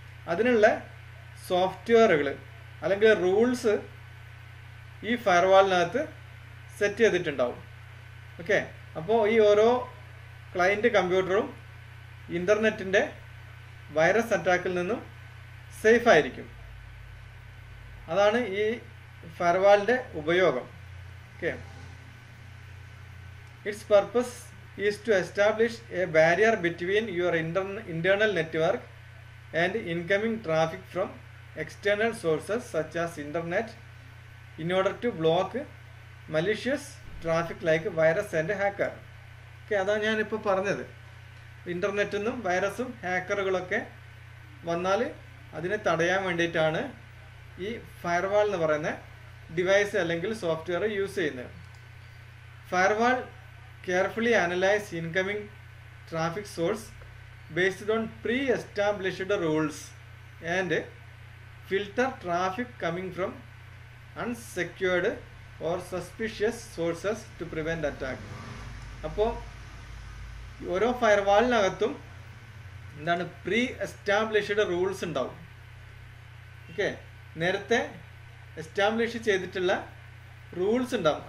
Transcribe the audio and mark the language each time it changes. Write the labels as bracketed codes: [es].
[ml] അതിനുള്ള സോഫ്റ്റ്വെയറുകൾ അല്ലെങ്കിൽ റൂൾസ് ഈ ഫയർവാളിനകത്ത് സെറ്റ് ചെയ്തിട്ടുണ്ടാവും. ഓക്കെ, അപ്പോൾ ഈ ഓരോ ക്ലയൻറ്റ് കമ്പ്യൂട്ടറും ഇൻ്റർനെറ്റിൻ്റെ വൈറസ് അറ്റാക്കിൽ നിന്നും സേഫ് ആയിരിക്കും. അതാണ് ഈ ഫയർവാളിൻ്റെ ഉപയോഗം. [en] Okay, its purpose is to establish a barrier between your internal network and incoming traffic from external sources such as internet in order to block malicious traffic like virus and hacker. [ml] Okay, അതാണ് ഞാനിപ്പോൾ പറഞ്ഞത്. ഇൻ്റർനെറ്റിൽ നിന്നും വൈറസും ഹാക്കറുകളൊക്കെ വന്നാൽ അതിനെ തടയാൻ വേണ്ടിയിട്ടാണ് ഈ ഫയർവാൾ എന്ന് പറയുന്ന ഡിവൈസ് അല്ലെങ്കിൽ സോഫ്റ്റ്വെയർ യൂസ് ചെയ്യുന്നത്. [en] Firewall carefully analyse incoming traffic source based on pre-established rules and filter traffic coming from unsecured or suspicious sources to prevent attack. [ml] അപ്പോൾ ഓരോ ഫയർവാളിനകത്തും എന്താണ് പ്രീ എസ്റ്റാബ്ലിഷ്ഡ് റൂൾസ് ഉണ്ടാവും. ഓക്കെ, നേരത്തെ എസ്റ്റാബ്ലിഷ് ചെയ്തിട്ടുള്ള റൂൾസ് ഉണ്ടാവും.